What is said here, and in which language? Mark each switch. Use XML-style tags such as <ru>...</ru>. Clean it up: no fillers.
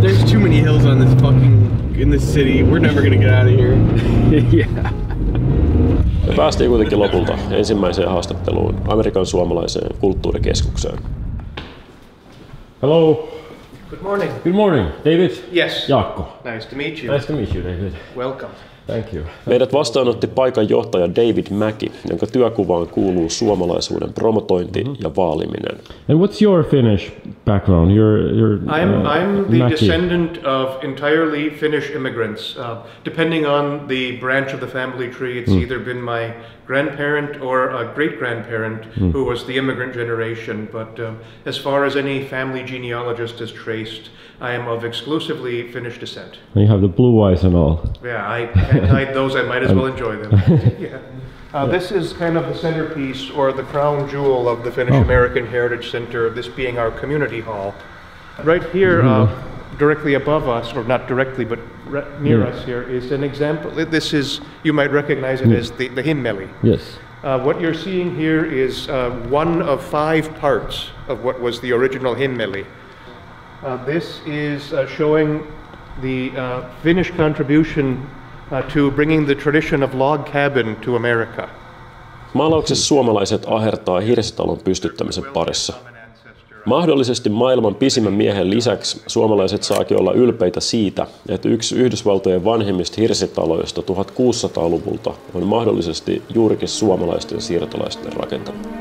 <en>There's too many hills on this in this city. We're never gonna get out of here. Yeah.</en> <fi>Me päästiin kuitenkin lopulta ensimmäiseen haastatteluun Amerikan suomalaiseen kulttuurikeskukseen.</fi> <en>Hello. Good morning. Good morning, David. Yes. Jaakko. Nice to meet you. Nice to meet you, David. Welcome. Thank you.</en> <fi>Meidät vastaanotti paikan johtaja David Mäki, jonka työkuvaan kuuluu suomalaisuuden promotointi ja vaaliminen.</fi> <en>And what's your Finnish background? I'm the Mäki. descendant of entirely Finnish immigrants. Depending on the branch of the family tree, it's either been my grandparent or a great-grandparent who was the immigrant generation. But as far as any family genealogist is traced, I am of exclusively Finnish descent. And you have the blue eyes and all. Yeah, I can't hide those. I might as well enjoy them. Yeah. This is kind of the centerpiece or the crown jewel of the Finnish American Heritage Center, this being our community hall. Right here, directly above us, or not directly, but near us here, is an example. This is, you might recognize it as the himmeli. Yes. What you're seeing here is one of 5 parts of what was the original himmeli. This is showing the Finnish contribution to bringing the tradition of log cabin to America.</en> <fi>Maalauksessa suomalaiset ahertaa hirsitalon pystyttämisen parissa. Mahdollisesti maailman pisimmän miehen lisäksi suomalaiset saakin olla ylpeitä siitä, että yksi Yhdysvaltojen vanhimmista hirsitaloista 1600-luvulta on mahdollisesti juurikin suomalaisten siirtolaisten rakentama.</fi>